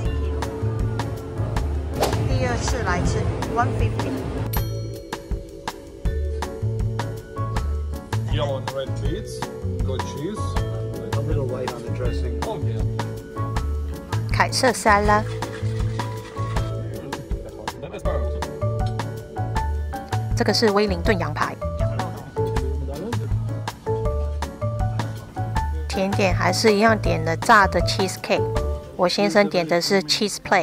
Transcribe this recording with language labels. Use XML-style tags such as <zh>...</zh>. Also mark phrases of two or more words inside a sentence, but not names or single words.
<zh>第2次來吃150。</zh> <en>yellow and red beets, good cheese, a little light on the dressing. Oh yeah.</en> <zh>凱瑟沙拉。这個是威靈頓羊排。甜點還是一樣點了炸的</zh> <en>cheese cake，</en> <zh>我先生點的是</zh> <en>cheese plate。</en>